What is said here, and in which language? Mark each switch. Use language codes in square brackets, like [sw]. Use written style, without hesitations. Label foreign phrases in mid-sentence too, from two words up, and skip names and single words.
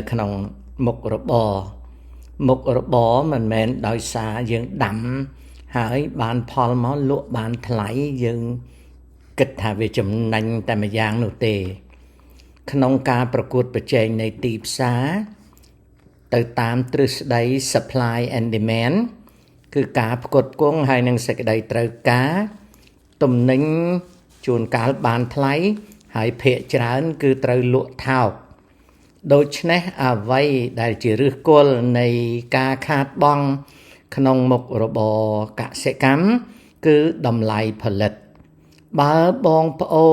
[km] ក្នុងមុខរបរមិនមែនដោយសារយើងដាំហើយបានផលមកលក់បានថ្លៃយើងគិតថាវាចំណេញតែម្យ៉ាងនោះទេក្នុងការប្រកួតប្រជែងនៃ ទីផ្សារទៅតាមទ្រឹស្ដី [en] supply and demand [km] គឺការផ្គត់ផ្គង់ហើយនឹងសេចក្តីត្រូវការទំនិញជួនកាលបានថ្លៃ ហើយភាគច្រើនគឺត្រូវលក់ថោកដូច្នេះអ្វីដែលជាឫសគល់នៃការខាត បង់ក្នុងមុខរបរកសិកម្មគឺតម្លៃផលិតបើបងប្អូ